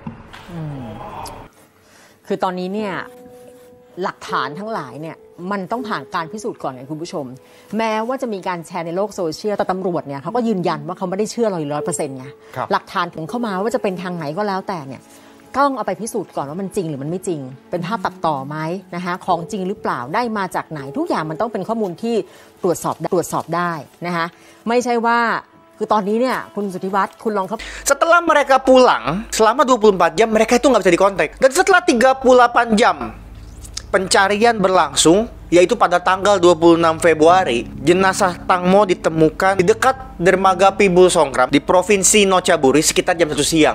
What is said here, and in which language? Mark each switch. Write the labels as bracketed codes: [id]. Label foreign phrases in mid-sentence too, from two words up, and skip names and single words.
[th] คือตอนนี้เนี่ยหลักฐานทั้งหลายเนี่ยมันต้องผ่านการพิสูจน์ก่อนไงคุณผู้ชมแม้ว่าจะมีการแชร์ในโลกโซเชียลแต่ตำรวจเนี่ยเขาก็ยืนยันว่าเขาไม่ได้เชื่อเรา100%ไงหลักฐานถึงเข้ามาว่าจะเป็นทางไหนก็แล้วแต่เนี่ยต้องเอาไปพิสูจน์ก่อนว่ามันจริงหรือมันไม่จริงเป็นภาพตัดต่อไหมนะคะของจริงหรือเปล่าได้มาจากไหนทุกอย่างมันต้องเป็นข้อมูลที่ตรวจสอบได้นะคะไม่ใช่ว่าคือตอนนี้เนี่ยคุณสุทธิวัฒน์คุณลองเขา [id] Setelah mereka pulang selama 24 jam mereka itu nggak bisa dikontak. Dan setelah 38 jam pencarian berlangsung, yaitu pada tanggal 26 Februari, jenazah Tang Mo ditemukan di dekat dermaga Pibul Songkram di provinsi Nochaburi sekitar jam 1 siang.